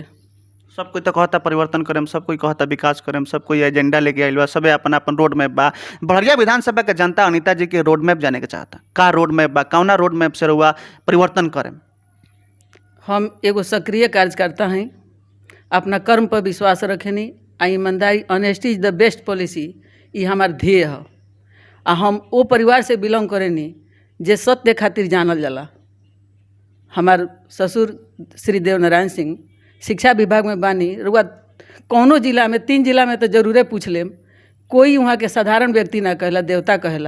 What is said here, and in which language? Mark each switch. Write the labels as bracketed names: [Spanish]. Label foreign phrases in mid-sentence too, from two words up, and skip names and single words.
[Bhojpuri] सब कोई तो कहता परिवर्तन करें, सब कोई कहता विकास करें, सब कोई एजेंडा लेके आइल बा, सबे अपन अपन [English] road map [Bhojpuri] बा। बड़हरिया विधानसभा के जनता अनीता जी के [English] road map [Bhojpuri] जाने के चाहता। का [English] road map [Bhojpuri] बा? कौना [English] road map [Bhojpuri] से रउआ परिवर्तन करें? हम एगो सक्रिय कार्यकर्ता हैं, अपना कर्म पर विश्वास रखेनी आ ईमानदारी। [English] Honesty is the best policy, [Bhojpuri] ये हमार ध्येय है। आ हम वो परिवार से बिलोंग करेनी जे सत्य खातिर जानल जाला। हमार ससुर श्री देव नारायण सिंह शिक्षा विभाग में बानी। रुआ कौनो जिला में, 3 जिला में तो जरूरे पूछ लेम, कोई वहाँ के साधारण व्यक्ति ना कहला, देवता कहला।